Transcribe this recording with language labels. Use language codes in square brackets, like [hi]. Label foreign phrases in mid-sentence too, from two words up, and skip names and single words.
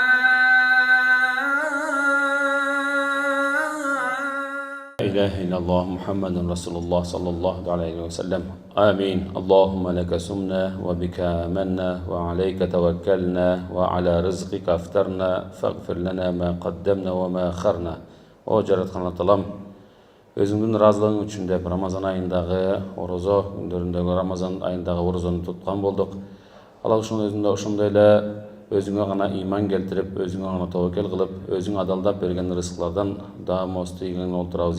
[ar] لا إله إلا الله محمد رسول الله صلى الله عليه وسلم. آمين. اللهم لك سمنا وبك آمنا وعليك توكلنا وعلى رزقك أفطرنا فاغفر لنا ما قدمنا وما أخرنا. [ky] О жараткан Аталам, өзүңдүн ыраазылыгың үчүн деп Рамазан айындагы орозо күндөрүндөгү Рамазан айындагы орозону туткан болдук. Алла ошондой эле өзүңө гана ыйман келтирип, өзүңө гана тобокел кылып, өзүң адалдап берген рызыклардан даамыбызды ийген олтурабыз.